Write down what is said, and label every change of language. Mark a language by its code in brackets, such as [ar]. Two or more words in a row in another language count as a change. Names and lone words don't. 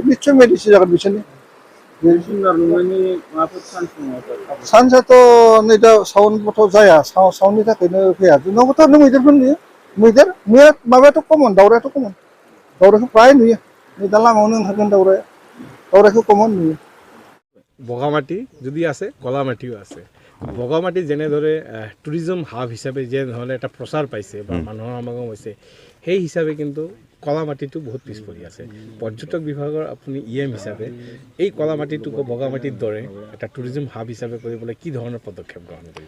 [brx] निस्सय मेडिसिन जागोन बिसोरनि। सान्सआथ' नै दा साउन्डबोथ' जाया, साउन्डनि थाखायनो फैया। जोंनावबोथ' मैदेरफोर नुयो। माबायाथ' कमन, दाउरायाथ' कमन। दाउरायखौ फ्राय नुयो। नै दा लामायावनो ओंखारगोन दाउरायखौ कमन नुयो। [as] বগামাটি যদি আছে, কলামাটিও আছে। বগামাটি যেনেদৰে [en] tourism hub [as] হিচাপে যেনেধৰণে এটা প্ৰচাৰ পাইছে বা মানুহৰ সমাগম হৈছে, সেই হিচাপে কিন্তু কলামাটিটো বহুত পিছ পৰি আছে। পৰ্যটক বিভাগৰ আপুনি ইএম হিচাপে এই কলামাটিটোকো বগামাটিৰ দৰে এটা [en] tourism hub [as] হিচাপে কৰিবলৈ কি ধৰণৰ পদক্ষেপ গ্ৰহণ কৰিব?